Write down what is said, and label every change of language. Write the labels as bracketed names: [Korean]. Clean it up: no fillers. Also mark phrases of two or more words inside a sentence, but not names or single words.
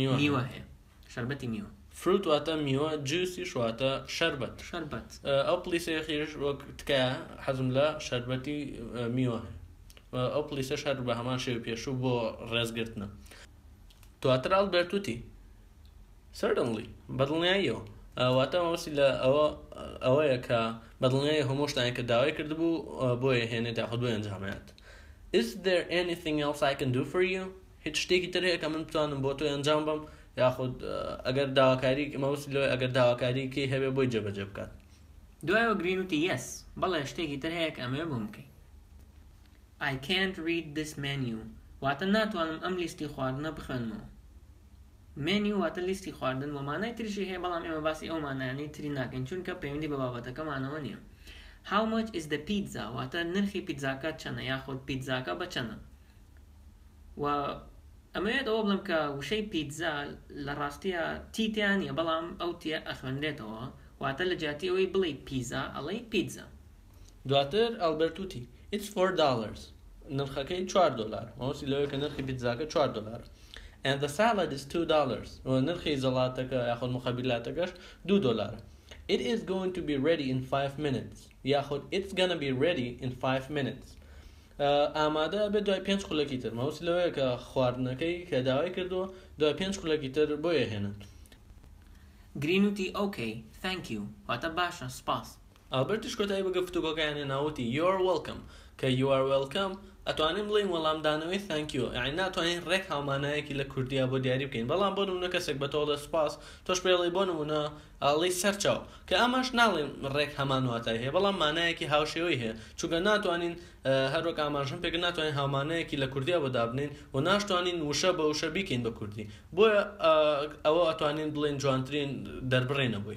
[Central Kurdish] شەربەتی میوە. فروت واتە میوە، جوسیش واتە شەربەت. ئەو پلیسە خێرش وەک تکایە حەزم لە شەربەتی میوە هەیە. ئەو پلیسەش هەر بە هەمان شێوە پێشوو بۆ ڕێزگرتنە. دواتر ئالبەرت وتی certainly بەدڵنیاییەوە. واتە مەبەستی لە ئەوەیە کە بەدڵنیایی هەموو شتانێک کە داوای کردبوو بۆیە هێنێت یاخود بۆ ئەنجامێت. [English] Is there anything else I can do for you؟ [Central Kurdish] هیچ شتێکی تر هەیە کە من بتوانم بۆ تۆ ئەنجام بم یاخود ئەگەر داواکاری مەبەستی لەوەی ئەگەر داواکاریکی هەبێ بۆی جێبەجێ بکات. دوایەوە گرین وتی yes بەڵێ شتێکی تر هەیە کە ئەمەوێ بۆم بکەی. [English] I can't read this menu [Central Kurdish] واتە ناتوانم ئەم لیستی خواردنە بخوێنمەوە. menu واتە لیستی خواردن و مانای تریشی هەیە بەڵام ئێمە باسی ئەو مانایانەی تری ناکەین چونکە پەیوەندی بە بابەتەکەمانەوە نییە. [English] How much is the pizza [Central Kurdish] واتە نرخی پیتزاکە چەندە یاخود پیتزاکە بە چەندە. و ئەمەوێت ئەوە بڵم کە وشەی پیتزا لە ڕاستیە تیتیان نیە بەڵام ئەو تیە ئەخوێنرێتەوە واتە لە جاتی ئەوەی بڵێ پیزا ئەڵێ پیتزا. دواتر ئالبەرت وتی [English] it's $4 [Central Kurdish] نرخەکەی $4 مەوەسی لەوەی کە نرخی پیتزاکە $4 [English] and the salad is $2 [Central Kurdish] و نرخی زەڵاتەکە یاخود مخەبیلاتەکەش $2. [English] It is going to be ready in 5 minutes یاخود it's gonna be ready in 5 minutes. [Central Kurdish] ئامادە بێت دوای 5 خولەکی تر مەوەسی لەوەیە کە خواردنەکەی کە داوای کردووە دوای 5 خولەکی تر بۆیە هێنن. گرین وتی [English] okay thank you [Central Kurdish] واتە باشە سپاس. ئالبەرتیش کۆتایی بە گفتوگۆکەیانێ ناوتی [English] you are welcome [Central Kurdish] کە [English] you are welcome [Central Kurdish] ئەتوانین بڵین وەڵامدانەوەی [English] thank you [Central Kurdish] یعنی ناتوانین ڕێک هاومانایەکی لە کوردیا بۆ دیاری بکەین بەڵام بۆ نمونە کەسێک بە تۆڵە سپاس تۆش پێڵی بۆ نمونە ئاڵی سەرچاو کە ئەمەش ناڵێن ڕێک هەمان واتای هەیە بەڵام مانایەکی هاوشێوەی هەیە چونکە ناتوانین هەروەک ئاماژەم پێکە ناتوانین هاومانایەکی لە کوردیا بۆ دابنین و ناشتوانین وشە بە وشە بیکەین بە کوردی بۆیە ئەوە ئەتوانین بڵین جوانترین دەربڕێنەبووی.